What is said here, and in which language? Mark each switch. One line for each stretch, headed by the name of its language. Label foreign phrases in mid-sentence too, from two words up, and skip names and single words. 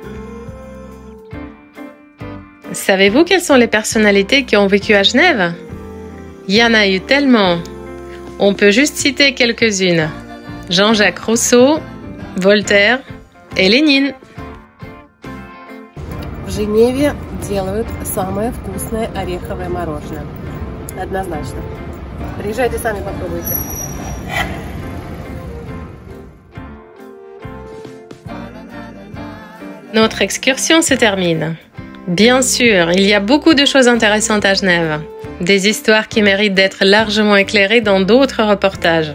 French: Savez-vous quelles sont les personnalités qui ont vécu à Genève? Il y en a eu tellement. On peut juste citer quelques-unes. Jean-Jacques Rousseau, Voltaire et Lénine.
Russian: В Женеве делают самое вкусное ореховое мороженое. Однозначно. Приезжайте сами попробуйте.
French: Notre excursion se termine. Bien sûr, il y a beaucoup de choses intéressantes à Genève. Des histoires qui méritent d'être largement éclairées dans d'autres reportages.